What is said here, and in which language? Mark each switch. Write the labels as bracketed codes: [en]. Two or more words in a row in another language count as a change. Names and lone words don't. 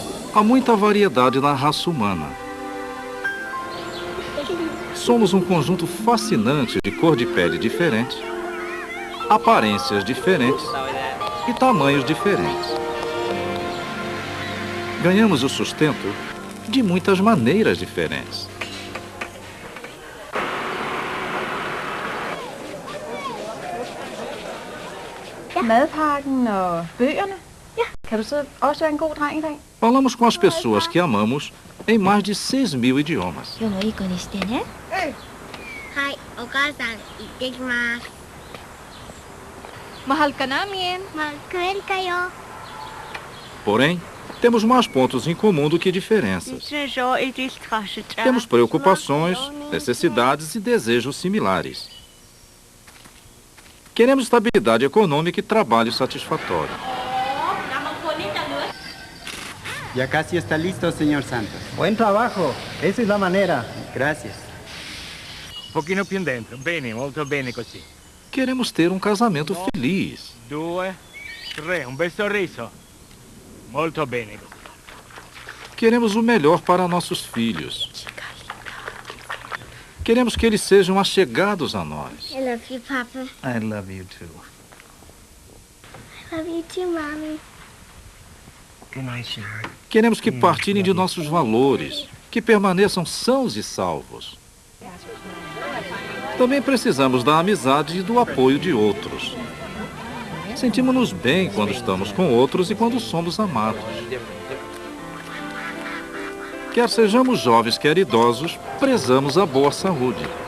[pt] Há muita variedade na raça humana. Somos um conjunto fascinante de cor de pele diferente, aparências diferentes e tamanhos diferentes. Ganhamos o sustento de muitas maneiras diferentes. [da] Madpakken og bøgerne. Kan du så også være en god dreng i dag? [pt] Falamos com as pessoas que amamos em mais de 6.000 idiomas. [ja] 今日もいい子にしてね。はい、お母さん、行ってきます。 [tl] Mahal ka namin. Mahal ka rin kayo. [pt] Porém, temos mais pontos em comum do que diferenças. Temos preocupações, necessidades e desejos similares. Queremos estabilidade econômica e trabalho satisfatório. [es] Ya casi está listo, señor Santos. Buen trabajo. Esa es la manera. Gracias. [it] Un pochino più dentro. Bene, molto bene così. [pt] Queremos ter um casamento feliz. [it] 2, 3, un bel sorriso. Molto bene. [pt] Queremos o melhor para nossos filhos. Queremos que eles sejam achegados a nós. [en] I love you, Papa. I love you too. I love you too, Mommy. Good night, sweetheart. [pt] Queremos que partilhem de nossos valores, que permaneçam sãos e salvos. Também precisamos da amizade e do apoio de outros. Sentimos-nos bem quando estamos com outros e quando somos amados. Quer sejamos jovens, quer idosos, prezamos a boa saúde.